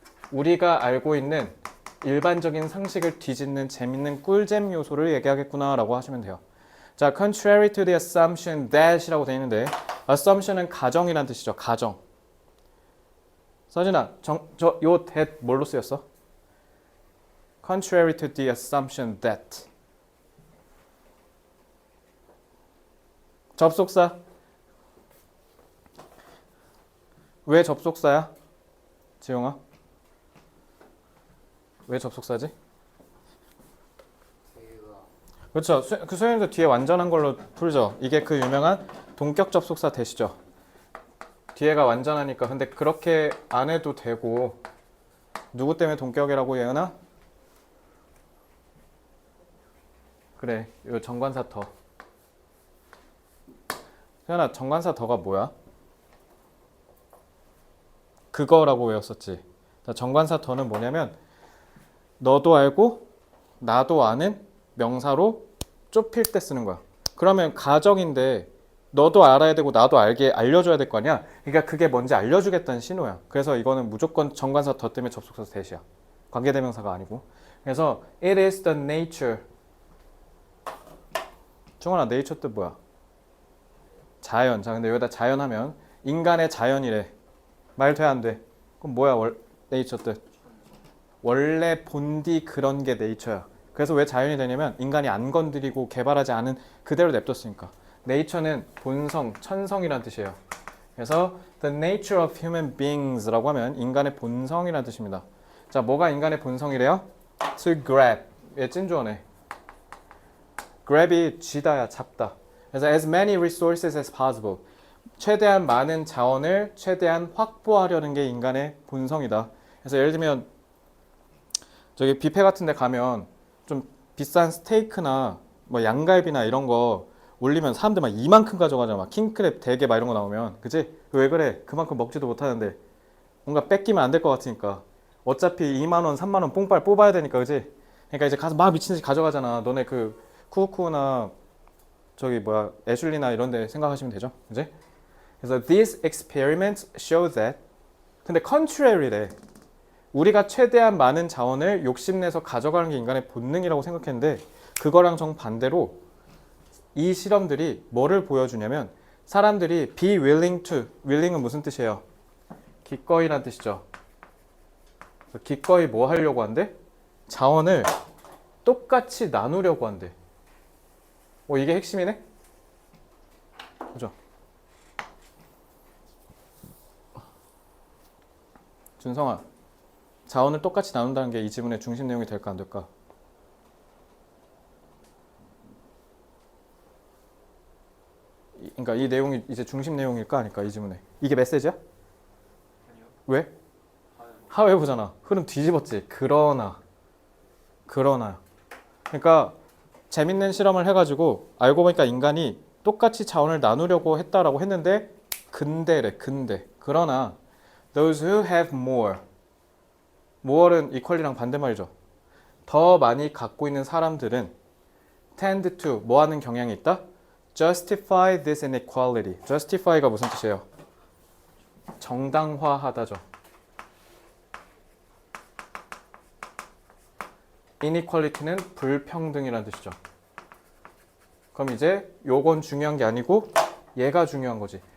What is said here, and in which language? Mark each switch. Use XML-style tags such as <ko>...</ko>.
<ko>우리가 알고 있는 일반적인 상식을 뒤집는 재밌는 꿀잼 요소를 얘기하겠구나 라고 하시면 돼요. 자,</ko> <en>contrary to the assumption that</en> <ko>이라고 되어 있는데 assumption은 가정이란 뜻이죠. 가정. 서진아, 요 that 뭘로 쓰였어?</ko> <en>contrary to the assumption that.</en> <ko>접속사. 왜 접속사야? 지용아? 왜 접속사지? 그렇죠. 그 소연도 뒤에 완전한 걸로 풀죠. 이게 그 유명한 동격 접속사 대시죠. 뒤에가 완전하니까. 근데 그렇게 안 해도 되고 누구 때문에 동격이라고 예은아? 그래, 요 정관사 더. 소연아, 정관사 더가 뭐야? 그거라고 외웠었지. 자, 정관사 더는 뭐냐면 너도 알고 나도 아는 명사로 좁힐 때 쓰는 거야. 그러면 가정인데 너도 알아야 되고 나도 알려줘야 될 거 아니야. 그러니까 그게 뭔지 알려주겠다는 신호야. 그래서 이거는 무조건 정관사 더 때문에 접속사 대시야. 관계대명사가 아니고. 그래서</ko> <en>it is the nature.</en> <ko>중원아, nature 뜻 뭐야? 자연. 자, 근데 여기다 자연하면 인간의 자연이래. 말 돼 안 돼? 그럼 뭐야 nature 뜻? 원래 본디 그런 게 네이처야. 그래서 왜 자연이 되냐면 인간이 안 건드리고 개발하지 않은 그대로 냅뒀으니까. 네이처는 본성, 천성이라는 뜻이에요. 그래서</ko> <en>the nature of human beings</en> <ko>라고 하면 인간의 본성이라는 뜻입니다. 자, 뭐가 인간의 본성이래요?</ko> <en>to grab.</en> <ko>얘 찐주어네. grab이 쥐다야, 잡다. 그래서</ko> <en>as many resources as possible.</en> <ko>최대한 많은 자원을 최대한 확보하려는 게 인간의 본성이다. 그래서 예를 들면 저기 뷔페 같은 데 가면 좀 비싼 스테이크나 뭐 양갈비나 이런 거 올리면 사람들 막 이만큼 가져가잖아. 막 킹크랩 대게 막 이런 거 나오면. 그치? 왜 그래? 그만큼 먹지도 못하는데 뭔가 뺏기면 안 될 것 같으니까. 어차피 2만 원, 3만 원 뽕빨 뽑아야 되니까. 그치? 그러니까 이제 가서 막 미친 듯이 가져가잖아. 너네 그 쿠쿠나 저기 뭐야 애슐리나 이런 데 생각하시면 되죠. 그치? 그래서</ko> <en>these experiments show that.</en> <ko>근데 contrary래. 우리가 최대한 많은 자원을 욕심내서 가져가는 게 인간의 본능이라고 생각했는데 그거랑 정반대로 이 실험들이 뭐를 보여주냐면 사람들이</ko> <en>be willing to,</en> <ko>willing은 무슨 뜻이에요? 기꺼이란 뜻이죠. 기꺼이 뭐 하려고 한대? 자원을 똑같이 나누려고 한대. 이게 핵심이네? 그죠? 준성아, 자원을 똑같이 나눈다는 게 이 지문의 중심 내용이 될까 안 될까? 그러니까 이 내용이 이제 중심 내용일까 아닐까 이 지문에. 이게 메시지야? 아니요. 왜? 하회 보잖아. 흐름 뒤집었지. 그러나 그러나. 그러니까 재밌는 실험을 해가지고 알고 보니까 인간이 똑같이 자원을 나누려고 했다라고 했는데 근데래 근데. 그러나</ko> <en>those who have more은 equally랑</en> <ko>반대말이죠. 더 많이 갖고 있는 사람들은</ko> <en>tend to</en> <ko>뭐 하는 경향이 있다?</ko> <en>justify this inequality.</en> <ko>justify가 무슨 뜻이에요? 정당화하다죠. inequality는 불평등이라는 뜻이죠. 그럼 이제 요건 중요한 게 아니고 얘가 중요한 거지.</ko>